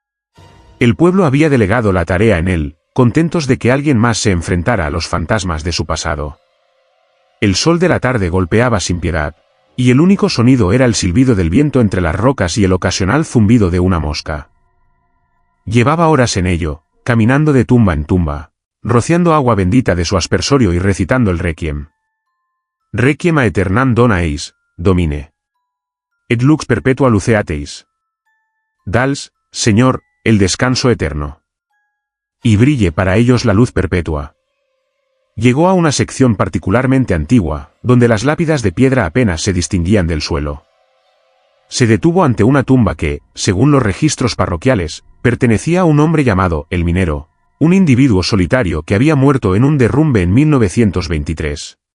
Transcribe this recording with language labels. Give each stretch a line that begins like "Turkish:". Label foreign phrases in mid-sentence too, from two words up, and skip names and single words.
Spanish: El pueblo había delegado la tarea en él, contentos de que alguien más se enfrentara a los fantasmas de su pasado. El sol de la tarde golpeaba sin piedad, y el único sonido era el silbido del viento entre las rocas y el ocasional zumbido de una mosca. Llevaba horas en ello, caminando de tumba en tumba, rociando agua bendita de su aspersorio y recitando el requiem.
Latin: Requiem a aeternam dona eis, domine. Et lux perpetua luceateis.
Spanish: Dals, Señor, el descanso eterno. Y brille para ellos la luz perpetua. Llegó a una sección particularmente antigua, donde las lápidas de piedra apenas se distinguían del suelo. Se detuvo ante una tumba que, según los registros parroquiales, pertenecía a un hombre llamado El Minero, un individuo solitario que había muerto en un derrumbe en 1923.